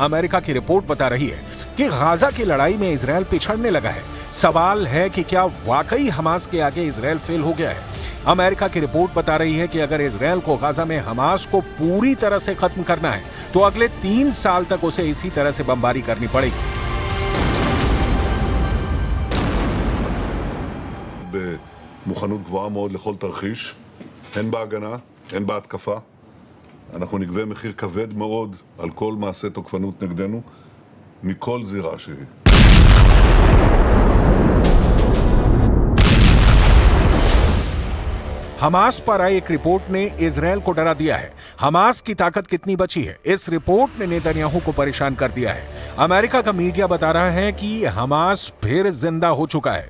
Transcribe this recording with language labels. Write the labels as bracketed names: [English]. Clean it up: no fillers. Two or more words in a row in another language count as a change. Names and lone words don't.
[Hindi] अमेरिका की रिपोर्ट बता रही है कि गाजा की लड़ाई में इजरायल पिछड़ने लगा है। सवाल है कि क्या वाकई हमास के आगे इजरायल फेल हो गया है? अमेरिका की रिपोर्ट बता रही है कि अगर इजरायल को गाजा में हमास को पूरी तरह से खत्म करना है तो अगले 3 साल तक उसे इसी तरह से बमबारी करनी पड़ेगी। [Hebrew] במוכנות גבוהה מאוד לכל תרחיש, הן בהגנה, הן בהתקפה. אנחנו נגבה מחיר כבד מאוד על כל מעשה תוקפנות נגדנו, מכל זירה שהיא. [Hindi] हमास पर आई एक रिपोर्ट ने इजरायल को डरा दिया है। हमास की ताकत कितनी बची है, इस रिपोर्ट ने नेतन्याहू को परेशान कर दिया है। अमेरिका का मीडिया बता रहा है कि हमास फिर जिंदा हो चुका है।